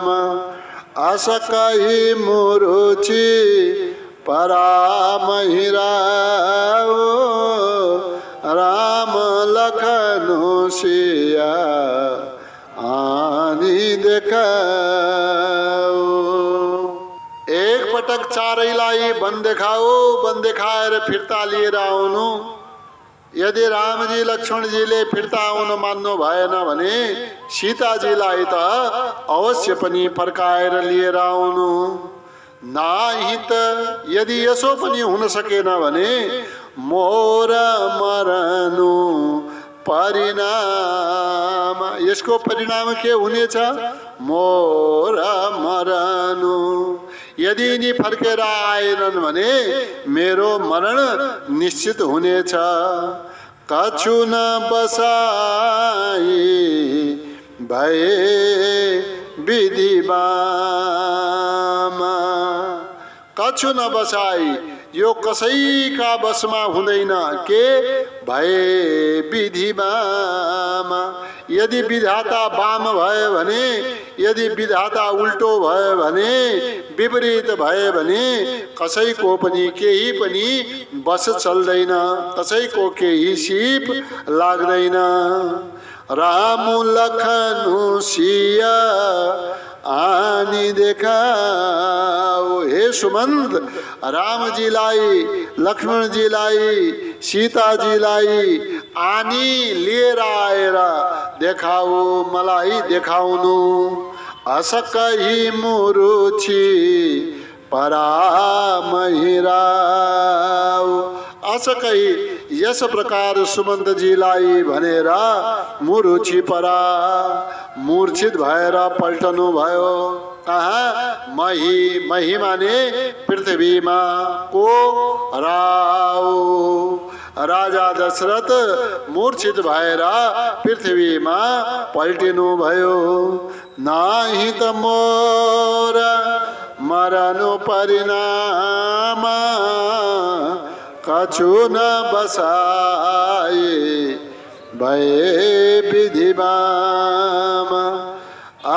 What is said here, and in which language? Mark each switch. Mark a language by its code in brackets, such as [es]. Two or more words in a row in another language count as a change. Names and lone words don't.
[awa] अस कही मुरुचि परामहिराओ, राम लखनु सिया आनी देखाओ। [ne] एक पटक चारैलाई वन देखाओ, वन देखाएर फिर्ता लिएर आउनु। यदि रामजी लक्ष्मणजीले फिर्ता आउन मान्नु भएन भने सीताजीलाई त अवश्य पनि फर्काएर लिएर आउनु। [awa] नाही त [ne] यदि यसो पनि हुन सकेन भने [awa] मोर मरनु परिणाम। [ne] यसको परिणाम के हुनेछ? [awa] मोर मरनु। [ne] यदि यिनी फर्केर आएनन् भने मेरो मरण निश्चित हुनेछ। [awa] कछु न बसाई भए विधिवाम। कछु न बसाई, [ne] यो कसैका बसमा हुँदैन। [awa] के भए विधिवाम। [ne] यदि विधाता वाम भयो भने, यदि विधाता उल्टो भयो भने, विपरीत भयो भने कसैको पनि केही पनि बस चल्दैन, कसैको केही सिप लाग्दैन। [awa] राम लखनु सिया आनी देखाओ। [ne] हे सुमंत, रामजीलाई, लक्ष्मणजीलाई, सीताजीलाई आनी लिएर आएर देखाओ, मलाई देखाउनु। [awa] अस कही मुरुचि परामहिराओ। अस कही [ne] यस प्रकार सुमन्तजीलाई भनेर [awa] मुरुचि परा, [ne] मूर्छित भएर पल्टनु भयो। कहाँ? मही, मही माने पृथ्वीमा। को? राव, राजा दशरथ मूर्छित भएर पृथ्वीमा पल्टिनु भयो। [awa] नाही त मोर मरनु परिणाम, कछु न बसाए भए विधिवाम।